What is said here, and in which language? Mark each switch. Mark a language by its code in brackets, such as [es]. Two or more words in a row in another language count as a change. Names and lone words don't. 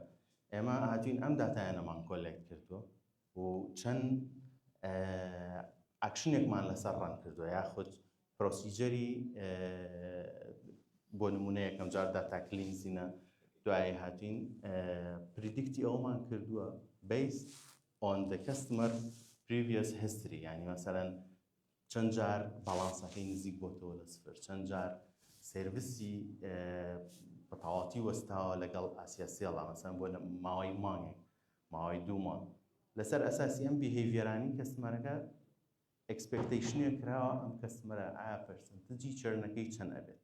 [ckb] ئێمە هاتوین ئەم داتایانەمان کۆلێکت کردووە و چەند ئاکشنێکمان لەسەر ڕان کردووە یاخود پرۆسیجەری بۆ نمونە یەکەم جار داتا کلینزینە دوایە هاتوین پریدیکتی ئەومان کردووە [en] based on the customer previous history. [ckb] یعنی مەسەلەن چەند جار باڵانسەکەی نزیک بۆتەوە لە سفر، چەند جار سێرڤیسی بەتەواوەتی وەستاوە لەگەڵ ئاسیاسیێڵە مەسەلەن بۆ ماوەی مانگێک ماوەی 2 مانگ. لەسەر ئەساسی ئەم بیهێڤیەرانی کەستمەرەکە ئەکسپێکتەیشنێک کراوە ئەم کەستمەرە ئایا پەرسەنتەجی چێرنەکەی چەند ئەبێت.